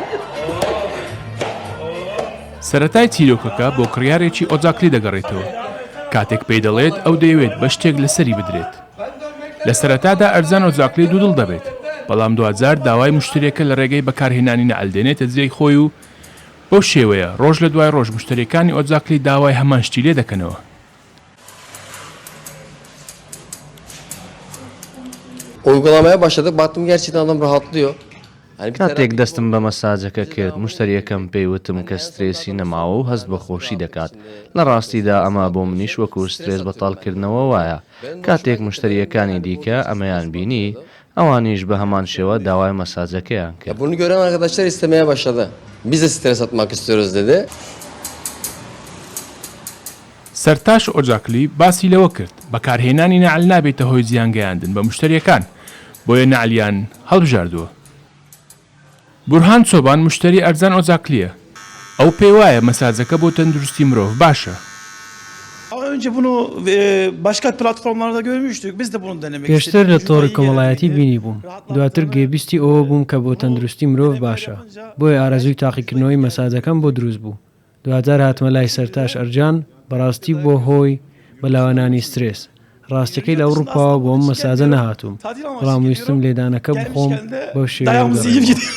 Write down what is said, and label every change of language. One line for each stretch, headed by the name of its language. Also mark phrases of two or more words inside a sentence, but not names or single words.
Central Kurdish: سەرەتای چیرۆکەکە بۆ کڕیارێکی ئۆجاقلی دەگەڕێتەوە، کاتێک پێی دەڵێت ئەو دەیەوێت بە شتێک لەسەری بدرێت. لە سەرەتادا ئەرزان ئۆجاقلی دوودڵ دەبێت، بەڵام دوجار داوای مشتریەکە لە ڕێگەی بەکارهێنانی نەعەل دێنێتە جێی خۆی و بەو شێوەیە ڕۆژ لە دوای ڕۆژ مشتریەکانی ئۆجاقلی داوای هەمان شتی لێ دەکەنەوە.
Turkish: Uygulamaya başladık. Baktım gerçekten adam rahatlıyor.
Central Kurdish: کاتێک دەستم بە مەساجەکە کرد مشتریەکەم پێیوتم کە سترێسی نەماوە و هەست بە خۆشی دەکات. لە ڕاستیدا ئەمە بۆ منیش وەکو سترێس بەتاڵکردنەوە وایە. کاتێک مشتریەکانی دیکە ئەمەیان بینی ئەوانیش بە هەمان شێوە داوای مەساجەکەیان کرد.
Turkish: Bunu gören arkadaşlar istemeye başladı. Biz de stres atmak istiyoruz dedi.
Central Kurdish: سەرتاش ئۆجاقلی باسی لەوە کرد بەکارهێنانی نەعەل نابێتە هۆی زیانگەیاندن بە مشتریەکان، بۆیە نەعەلیان هەڵبژاردووە. بورهان چۆبان مشتری ئەرزان ئۆجاقلیە. ئەو پێی وایە مەساجەکە بۆ تەندروستی مرۆڤ باشە.
Turkish: Önce bunu başka platformlarda görmüştük. Biz de bunu denemek istedik.
Central Kurdish: پێشتر لە تۆڕی کۆمەڵایەتی بینی بووم. دواتر گێبیستی ئەوە بووم کە بۆ تەندروستی مرۆڤ باشە. بۆیە ئارەزووی تاقیکردنەوەی مەساجەکەم بۆ دروست بوو. دواتر هاتمە لای سەرتاش ئەرجان بەڕاستی بۆ هۆی بەلاوانانی سترێس. ڕاستیەکەی لە ئەوروپاوە بۆ ئەم مەساجە نەهاتووم. بەڵام ویستم لێدانەکە بخۆم بەو شێوەیە.